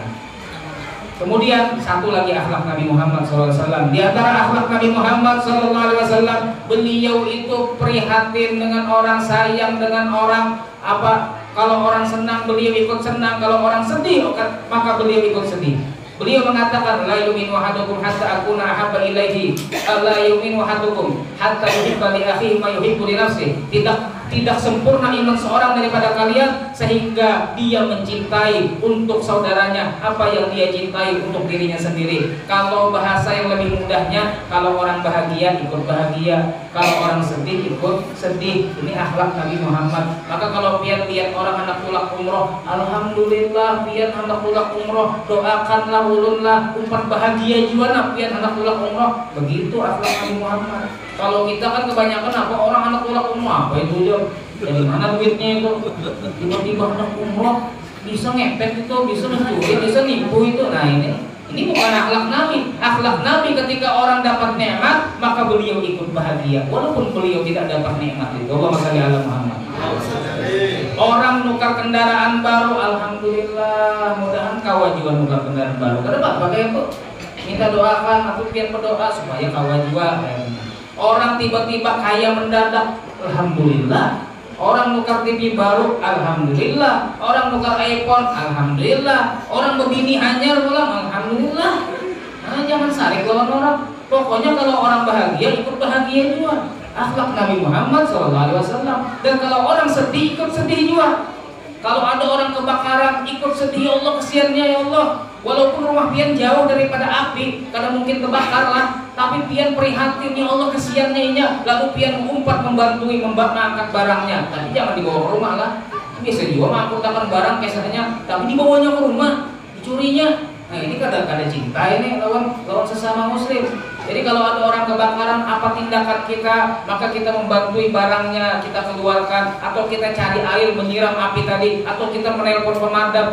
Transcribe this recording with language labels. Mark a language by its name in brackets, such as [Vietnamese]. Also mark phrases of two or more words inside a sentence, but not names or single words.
[Indonesian] Kemudian satu lagi akhlak Nabi Muhammad SAW. Di antara akhlak Nabi Muhammad SAW, beliau itu prihatin dengan orang, sayang dengan orang. Apa? Kalau orang senang beliau ikut senang, kalau orang sedih maka beliau ikut sedih. Beliau mengatakan, [Arabic] لا يؤمن أحدكم حتى أكون أحب إليه، لا يؤمن أحدكم حتى يحب لأخيه ما يحب لنفسه. [Indonesian] Tidak sempurna iman seorang daripada kalian sehingga dia mencintai untuk saudaranya apa yang dia cintai untuk dirinya sendiri. Kalau bahasa yang lebih mudahnya, kalau orang bahagia ikut bahagia, kalau orang sedih ikut sedih. Ini akhlak Nabi Muhammad. Maka kalau pian lihat orang hendak pulang umroh, alhamdulillah pian hendak pulang umroh, doakanlah ulunlah umpan bahagia juga pian hendak pulang umroh. Begitu akhlak Nabi Muhammad. Kalau kita kan kebanyakan apa orang anak pulang umroh apa itu dia dari mana duitnya itu, tiba-tiba anak umroh bisa ngepet itu, bisa mencuri, bisa nipu itu. Nah ini bukan akhlak Nabi. Akhlak Nabi ketika orang dapat nikmat maka beliau ikut bahagia walaupun beliau tidak dapat nikmat itu. [Arabic] اللهم صل على محمد. [Indonesian] Orang nukar kendaraan baru, alhamdulillah, mudahan kawan juga nukar kendaraan baru. Kenapa? Pakai itu minta doakan, aku biar berdoa supaya kawan juga. Orang tiba-tiba kaya mendadak, alhamdulillah. Orang nukar TV baru, alhamdulillah. Orang nukar iPhone, alhamdulillah. Orang begini hanyar ulang, alhamdulillah. Nah, jangan sarik lawan orang. Pokoknya kalau orang bahagia ikut bahagia juga. Akhlak Nabi Muhammad SAW. Dan kalau orang sedih ikut sedih juga. Kalau ada orang kebakaran ikut sedih, ya Allah kesiannya ya Allah. Walaupun rumah pian jauh daripada api, karena mungkin kebakar lah, tapi pian prihatin ya Allah kesiannya inya. Lalu pian mengumpat membantui mengangkat barangnya. Tapi jangan dibawa ke rumah lah. Biasa juga mengangkutkan barang kesannya, tapi dibawanya ke rumah, dicurinya. Nah ini kadang-kadang cinta ini lawan sesama muslim. Jadi kalau ada orang kebakaran, apa tindakan kita? Maka kita membantui barangnya, kita keluarkan, atau kita cari air menyiram api tadi, atau kita menelpon pemadam.